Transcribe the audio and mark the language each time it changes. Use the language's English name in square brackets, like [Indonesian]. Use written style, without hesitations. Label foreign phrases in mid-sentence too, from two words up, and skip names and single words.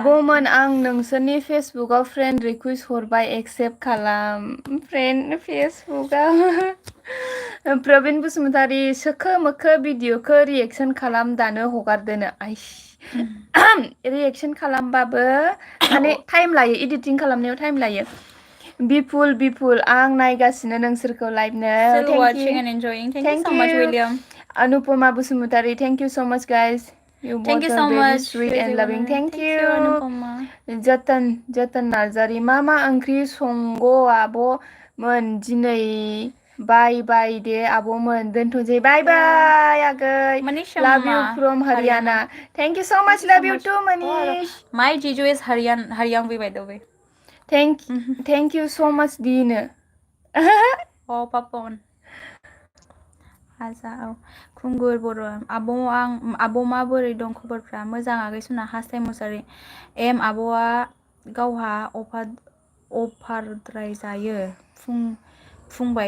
[Bodo] आब'मोन आं नोंसोरनि फेसबुकआव [English] friend request [Bodo] हरबाय एक्सेप्ट खालाम फेसबुकआव प्रबिन बसुमतारी सोखो मोखो भिडिअखौ रिएक्सन खालाम दानो हगारदोनो आइस रिएक्सन खालामबाबो माने टाइम लायो एडिटिं खालामनायाव टाइम लायो बिपुल आं नायगासिनो नोंसोरखौ लाइभनो [English] Still thank watching and enjoying. Thank you you so much, William. अनुपमा बसुमतारी thank you so much guys You Thank both you are so very much. sweet and loving. Thank Thank you. you, Anupama. [Bodo] जतन नार्जारि मा ओंख्रि संग' आब'मोन दिनै [English] bye bye [Bodo] दे आब'मोन दोनथ'सै [English] bye bye [Bodo] आगै [English] Manish love you Amma, from Haryana thank you so much love you too Oh, Manish my Jiju is Haryangvi by the way. thank you so much Dina Oh, Papon. [Bodo] Haza औ खुंगुर बर' आब' माबोरै दं खबरफ्रा मोजां आगै सुना हास्थाय मुसारि आब'आ गावहा अफारद्राय जायो फुंबाय